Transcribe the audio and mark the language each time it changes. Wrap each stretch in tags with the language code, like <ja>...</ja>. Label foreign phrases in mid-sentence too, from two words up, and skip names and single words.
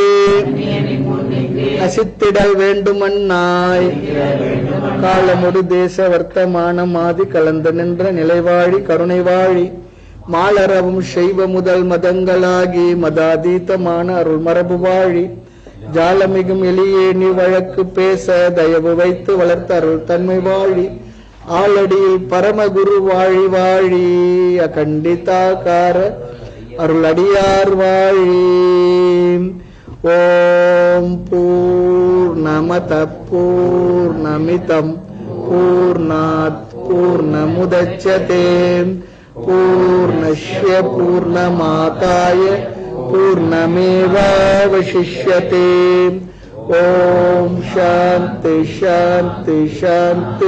<ta>நசித்திடல் வேண்டுமன்னாய், காலமொரு தேச வர்த்தமானம் ஆதி கலந்து நின்ற நிலைவாழி கருணை வாழி, மாலரவும் செய்வ முதல் மதங்களாகி மதாதீதமான அருள் மரபு வாழி, ஜாலமிகும் எளியேனி வழக்கு பேச தயவு வைத்து வளர்த்த அருள் தன்மை வாழி, ஆலடியில் பரமகுரு வாழி வாழி, அகண்டிதாகார அருளடியார் வாழி.</ta> <sa>ॐ पूर्णमद पूर्णमिदम् पूर्णात् पूर्णमुदच्यते पूर्णस्य पूर्णमादाय पूर्णमेवावशिष्यते. ॐ शान्ति शान्ति शान्ति.</sa>